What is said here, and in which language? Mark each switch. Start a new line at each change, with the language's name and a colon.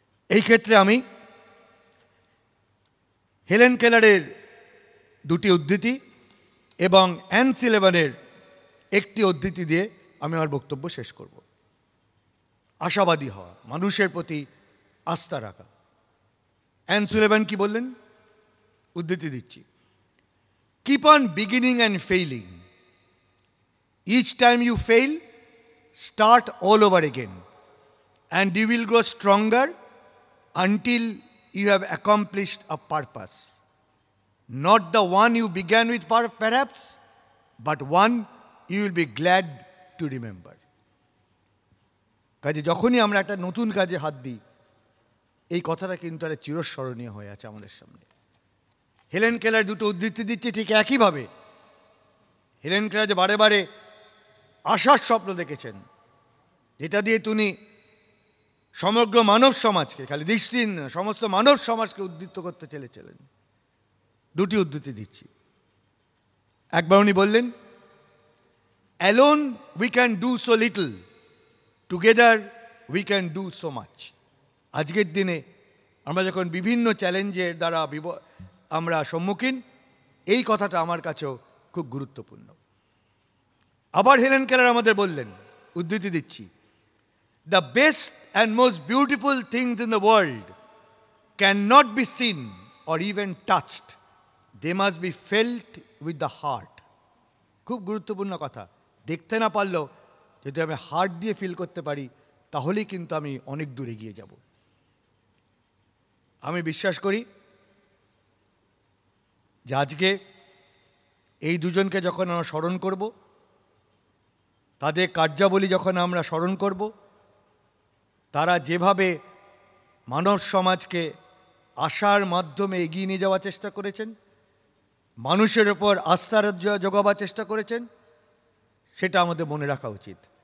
Bangla: এই ক্ষেত্রে আমি হেলেন কেলারের দুটি উদ্ধৃতি এবং অ্যান সুলেভানের একটি উদ্ধৃতি দিয়ে আমি আমার বক্তব্য শেষ করব। আশাবাদী হওয়া, মানুষের প্রতি আস্থা রাখা। অ্যান সুলেভান কি বললেন? উদ্ধৃতি দিচ্ছি:
English: Keep on beginning and failing. Each time you fail, start all over again, and you will grow stronger until you have accomplished a purpose. Not the one you began with perhaps, but one you will be glad to remember.
Bangla: কাজে যখনই আমরা একটা নতুন কাজে হাত দিই, এই কথাটা কিন্তু একটা চিরস্মরণীয় হয়ে আছে আমাদের সামনে। হেলেন কেলার দুটো উদ্ধৃতি দিচ্ছে ঠিক একইভাবে। হেলেন কেলার যে বারে বারে আশার স্বপ্ন দেখেছেন, যেটা দিয়ে তিনি সমগ্র মানব সমাজকে, খালি দৃষ্টিহীন না, সমস্ত মানব সমাজকে উদ্দীপ্ত করতে চেয়েছিলেন। দুটি উদ্ধৃতি দিচ্ছি। একবার উনি বললেন,
English: Alone we can do so little, together we can do so much.
Bangla: আজকের দিনে আমরা যখন বিভিন্ন চ্যালেঞ্জের দ্বারা আমরা সম্মুখীন, এই কথাটা আমার কাছেও খুব গুরুত্বপূর্ণ। আবার হেলেন কেলার আমাদের বললেন, উদ্ধৃতি দিচ্ছি,
English: the best and most beautiful things in the world cannot be seen or even touched. They must be felt with the heart.
Bangla: খুব গুরুত্বপূর্ণ কথা। দেখতে না পারলেও যদি আমি হার্ট দিয়ে ফিল করতে পারি, তাহলেই কিন্তু আমি অনেক দূর এগিয়ে যাব। আমি বিশ্বাস করি যে আজকে এই দুজনকে যখন আমরা স্মরণ করব, তাদের কার্যাবলী যখন আমরা স্মরণ করব, তারা যেভাবে মানব সমাজকে আশার মাধ্যমে এগিয়ে নিয়ে যাওয়ার চেষ্টা করেছেন, মানুষের ওপর আস্থার জোগাবার চেষ্টা করেছেন, সেটা আমাদের মনে রাখা উচিত।